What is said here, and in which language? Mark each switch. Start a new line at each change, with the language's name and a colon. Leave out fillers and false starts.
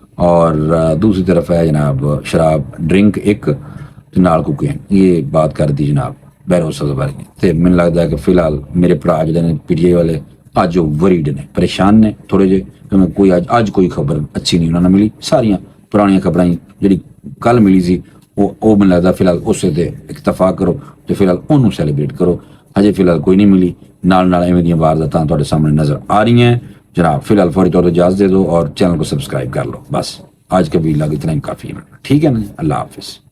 Urdu: اور دوسری طرف ہے جناب شراب ڈرنک ایک نال کوکین، یہ بات کر دی جناب بہروز سبز باری نے.
Punjabi: تے میں لگتا ہے کہ فی الحال میرے بھرا جڑے پی ٹی آئی والے اج وریڈ نے، پریشان نے تھوڑے جے کیونکہ کوئی اج کوئی خبر اچھی نہیں انہوں نے ملی. ساریاں پرانیاں خبراں جڑی کل ملی سی وہ میں لگتا فی الحال اسے تے اکتفا کرو تو فی الحال انہوں سیلیبریٹ کرو. ہجے فی الحال کوئی نہیں ملی، نال ایویں دیاں وارداتاں تہاڈے سامنے نظر آ رہی ہیں جناب.
Urdu: فی الحال فوری طور پر اجازت دے دو اور چینل کو سبسکرائب کر لو. بس آج کا ویلاگ اتنا ہی کافی ہے. ٹھیک ہے نا، اللہ حافظ.